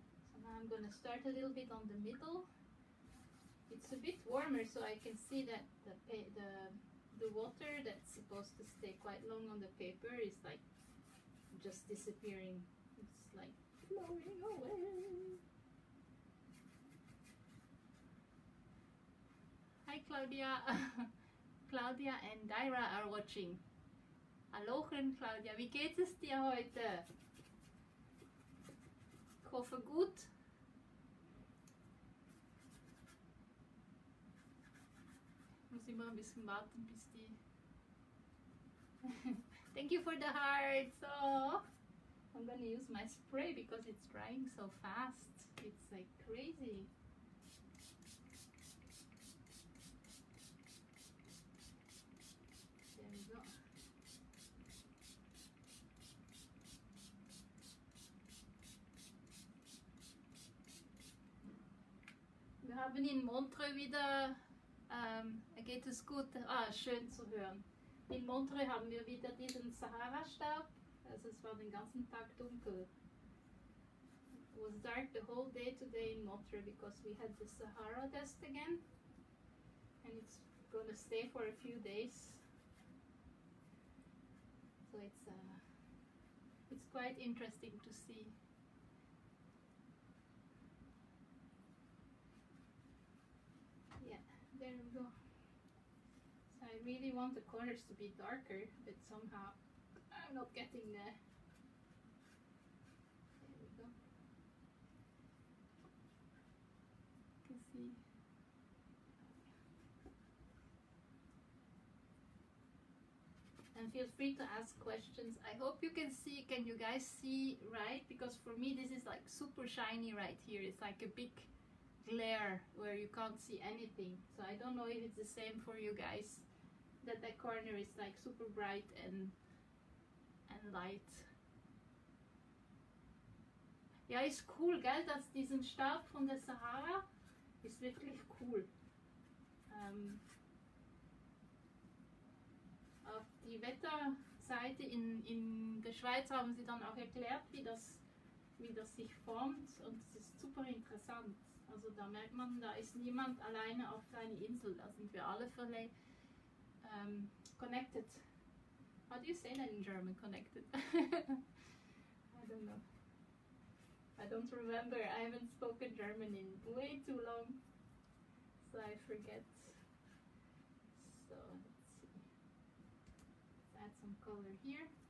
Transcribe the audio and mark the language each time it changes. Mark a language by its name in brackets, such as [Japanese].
[English] So now I'm going to start a little bit on the middle. It's a bit warmer, so I can see that the water that's supposed to stay quite long on the paper is like just disappearing. It's like flowing away. Hi Claudia. Claudia and Daira are watching. [German] Hallochen Claudia, wie geht es dir heute? Ich hoffe gut. Muss immer ein bisschen warten, bis die... [English] Thank you for the hearts. Oh, I'm gonna use my spray because it's drying so fast. It's like crazy. There we go. [German] Wir haben in Montreux wieder, geht es gut, schön zu hören. In Montreux haben wir wieder diesen Sahara-Staub, also es war den ganzen Tag dunkel. [English] It was dark the whole day today in Montreux because we had the Sahara dust again, and it's gonna stay for a few days. So it's quite interesting to see. Yeah, there we go. So I really want the corners to be darker, but somehow I'm not getting there. There we go. You can see. And feel free to ask questions. I hope you can see. Can you guys see right? Because for me this is like super shiny right here. It's like a big glare where you can't see anything. So I don't know if it's the same for you guys, that corner is like super bright and light. [German] Ja, ist cool, gell, dass diesen Staub von der Sahara ist wirklich cool. Auf die Wetterseite in der Schweiz haben sie dann auch erklärt, wie das sich formt, und es ist super interessant. Also da merkt man, da ist niemand alleine auf seiner Insel, da sind wir alle connected. [English] How do you say that in German, connected? I don't know. I don't remember. I haven't spoken German in way too long, so I forget. So let's see. Let's add some color here.